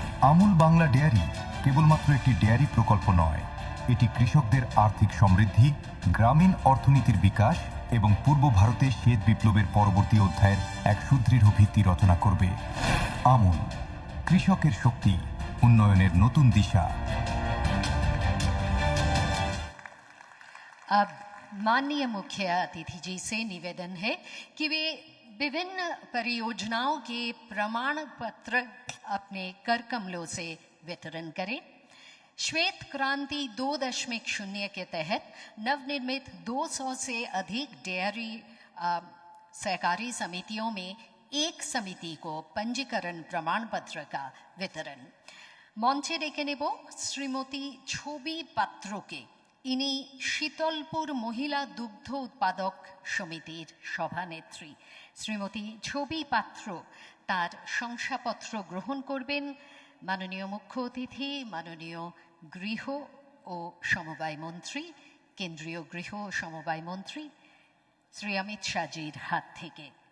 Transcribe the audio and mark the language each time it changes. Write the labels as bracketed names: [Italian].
[Bangla] Amul Bangla dairy কেবলমাত্র একটি dairy প্রকল্প নয়, এটি কৃষকদের আর্থিক সমৃদ্ধি, গ্রামীণ অর্থনীতির বিকাশ এবং পূর্ব ভারতে শ্বেত বিপ্লবের পরবর্তী অধ্যায়ের এক সুদৃঢ় ভিত্তি রচনা করবে। আমুল, কৃষকের শক্তি, উন্নয়নের নতুন দিশা। [Hindi] अब माननीय मुख्य अतिथि जी से निवेदन है कि वे विभिन्न परियोजनाओं के प्रमाण पत्र अपने कर कमलों से वितरण करें। श्वेत क्रांति 2.0 के तहत नवनिर्मित 200 से अधिक डेयरी सहकारी समितियों में एक समिति को पंजीकरण प्रमाण पत्र का वितरण। [Bangla] মঞ্চে ডেকে নেব শ্রীমতী ছবি পাত্রকে। ইনি শীতলপুর মহিলা দুগ্ধ উৎপাদক সমিতির সভানেত্রী। শ্রীমতী ছবি পাত্র তার শংসাপত্র গ্রহণ করবেন। মাননীয় মুখ্য অতিথি মাননীয় গৃহ ও সমবায় মন্ত্রী, কেন্দ্রীয় গৃহ ও সমবায় মন্ত্রী শ্রী অমিত শাহজির হাত থেকে।